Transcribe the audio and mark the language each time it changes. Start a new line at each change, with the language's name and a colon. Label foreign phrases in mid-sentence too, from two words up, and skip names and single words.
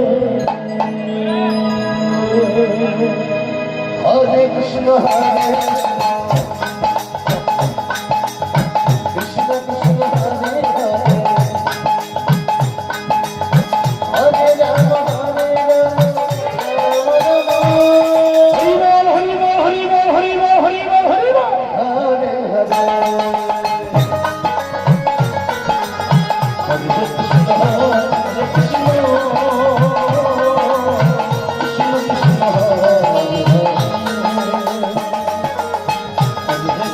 Sanskrit: Hare Krishna, Hare Krishna, Krishna Krishna, Hare Hare, Hare Rama, Hare Rama, Rama Rama,
Bangla: হরি বল হরি বল হরি বল হরি বল হরি বল হরি বল
Sanskrit: Hare Hare. হরে কৃষ্ণ হরে কৃষ্ণ কৃষ্ণ কৃষ্ণ হরে হরে